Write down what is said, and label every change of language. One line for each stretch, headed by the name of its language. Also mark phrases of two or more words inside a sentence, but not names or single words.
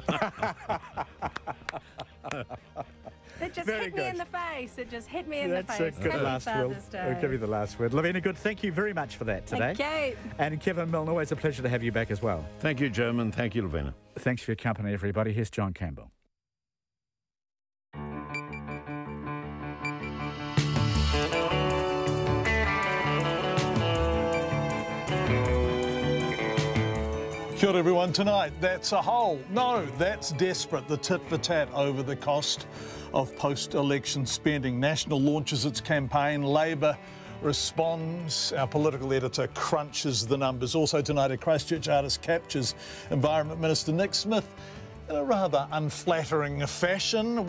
English: It just hit me in the face. It just hit me in the face. That's a good last word. I'll give you the last word. Lavina, good. Thank you very much for that today. Thank you. And Kevin Milne, always a pleasure to have you back as well. Thank you, Jim, and thank you, Lavina. Thanks for your company, everybody. Here's John Campbell.
Māori: Kia ora
English: everyone. Tonight, that's a hole. No, that's desperate. The tit for tat over the cost of post-election spending. National launches its campaign. Labour responds. Our political editor crunches the numbers. Also tonight, a Christchurch artist captures Environment Minister Nick Smith in a rather unflattering fashion.